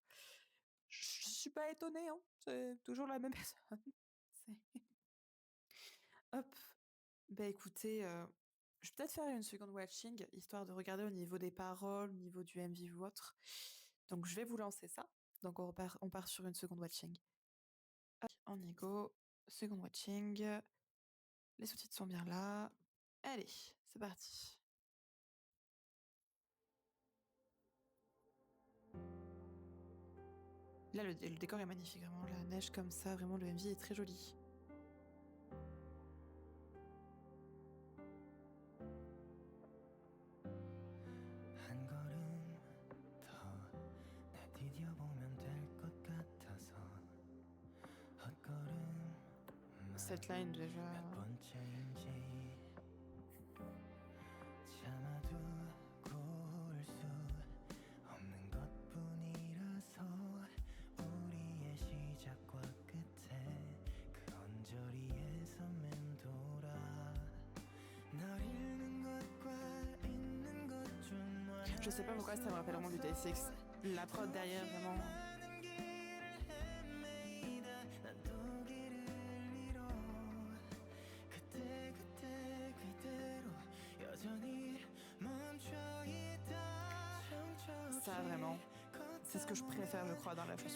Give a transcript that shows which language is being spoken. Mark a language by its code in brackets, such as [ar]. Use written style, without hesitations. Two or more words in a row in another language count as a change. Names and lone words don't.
[fr] Je suis pas étonnée, hein, c'est toujours la même personne. C'est hop, bah, écoutez, je vais peut-être faire une [en] second watching, [fr] histoire de regarder au niveau des paroles, au niveau du MV ou autre. Donc je vais vous lancer ça. Donc on part sur une [en] second watching. [fr] Hop, on y go, [en] second watching, [fr] les sous-titres sont bien là. Allez, c'est parti. Là, le décor est magnifique, vraiment, la neige comme ça, vraiment, le MV est très joli. [ko] 한 걸음 더 내디뎌보면 될 것 같아서 헛걸음 [fr] Cette line, déjà. [ko] 몇 번째인지 참아두고 올 수 없는 것뿐이라서 우리의 시작과 끝에 그 언저리에서 맴돌아 널 잃는 것과 있는 것좀 [fr] Je sais pas pourquoi ça me rappelle vraiment du Day6. La prod derrière, vraiment. Ça, vraiment, c'est ce que je préfère, je crois, dans la chanson.